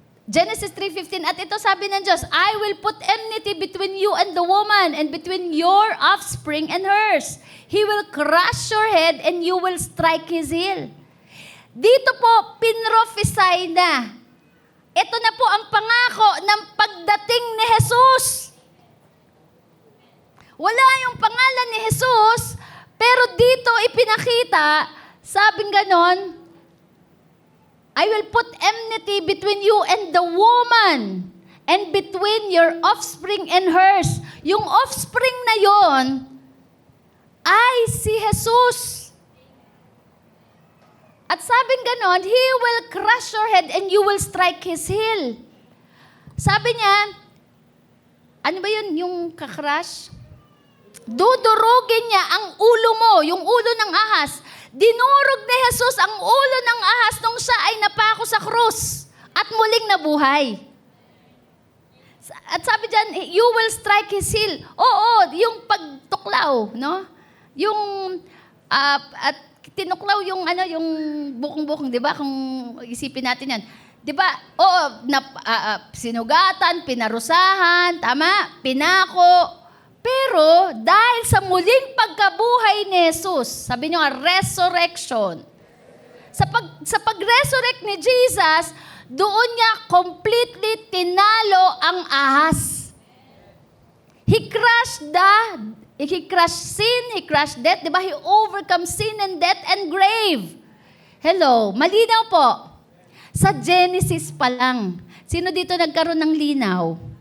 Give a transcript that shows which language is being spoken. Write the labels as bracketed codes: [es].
[en] Genesis 3:15, [tl] at ito sabi ng Diyos, [en] I will put enmity between you and the woman, and between your offspring and hers. He will crush your head, and you will strike his heel. [tl] Dito po, pinrophesy na. Ito na po ang pangako ng pagdating ni Jesus. Wala yung pangalan ni Jesus, pero dito ipinakita, sabing ganon, [en] I will put enmity between you and the woman, and between your offspring and hers. [tl] Yung offspring na yon ay si Jesus. At sabing ganon, [en] He will crush your head and you will strike His heel. [tl] Sabi niya, ano ba yun, yung kakrush? Dudurugin niya ang ulo mo, yung ulo ng ahas. Dinurog ni Jesus ang ulo ng ahas nung siya ay napako sa krus at muling nabuhay. At sabi diyan, [en] you will strike his heel. [tl] Oo, yung pagtuklaw, no? Yung at tinuklaw yung yung bukong-bukong, 'di ba? Kung isipin natin 'yan. Di ba? Oo, sinugatan, pinarusahan, tama? Pinako. Pero dahil sa muling pagkabuhay ni Jesus, sabi niyo nga, resurrection. Sa pag-resurrect ni Jesus, doon niya completely tinalo ang ahas. [en] He crushed sin, he crushed death. [tl] Di ba? [en] He overcome sin and death and grave. [tl] Hello, malinaw po. Sa Genesis pa lang. Sino dito nagkaroon ng linaw?